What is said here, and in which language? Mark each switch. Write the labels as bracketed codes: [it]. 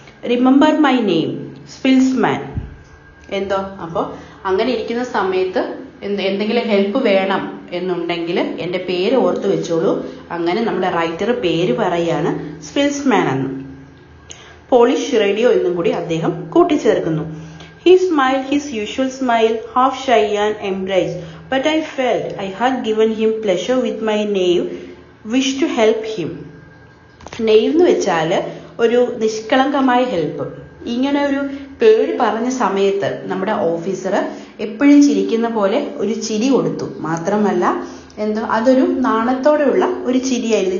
[en] Remember my name Spilsman. [ml] അപ്പോൾ അങ്ങനെ ഇരിക്കുന്ന സമയത്ത് എന്തെങ്കിലും ഹെൽപ്പ് വേണം എന്നുണ്ടെങ്കിൽ എൻ്റെ പേര് ഓർത്ത് വെച്ചോളൂ. അങ്ങനെ നമ്മുടെ റൈറ്റർ പേര് പറയാണ് സ്പിൽസ്മാൻ എന്ന്. പോളിഷ് റേഡിയോ എന്നും കൂടി അദ്ദേഹം കൂട്ടിച്ചേർക്കുന്നു. [en] He smiled his usual smile, half shy and embraced, but I felt I had given him pleasure with my naive wish to help him. [ml] Knave എന്ന് വെച്ചാൽ ഒരു നിഷ്കളങ്കമായ ഹെൽപ്പ്. ഇങ്ങനെ ഒരു പേര് പറഞ്ഞ സമയത്ത് നമ്മുടെ ഓഫീസർ എപ്പോഴും ചിരിക്കുന്ന പോലെ ഒരു ചിരി കൊടുത്തു. മാത്രമല്ല അതൊരു നാണത്തോടെയുള്ള ഒരു ചിരിയായിരുന്നു.